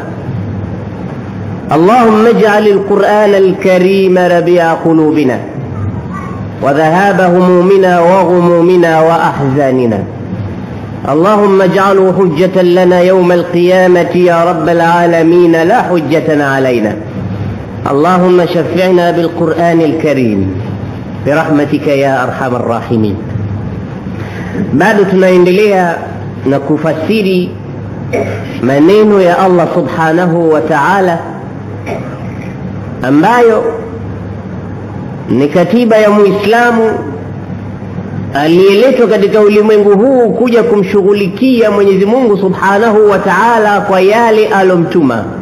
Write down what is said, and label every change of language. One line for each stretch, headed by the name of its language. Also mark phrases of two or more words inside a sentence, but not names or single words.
Arabic: اللهم اجعل القرآن الكريم ربيع قلوبنا وذهاب همومنا وغمومنا وأحزاننا. اللهم اجعله حجة لنا يوم القيامة يا رب العالمين، لا حجة علينا. اللهم شفعنا بالقرآن الكريم برحمتك يا أرحم الراحمين.
Swahili: bado tunaendelea na kufasiri maneno ya Allah
Arabic: سبحانه وتعالى
Swahili: ambayo ni katiba ya Muislamu aliyeletwa katika ulimwengu huu kuja kumshughulikia Mwenyezi Mungu
Arabic: سبحانه وتعالى
Swahili: kwa yale alomtuma.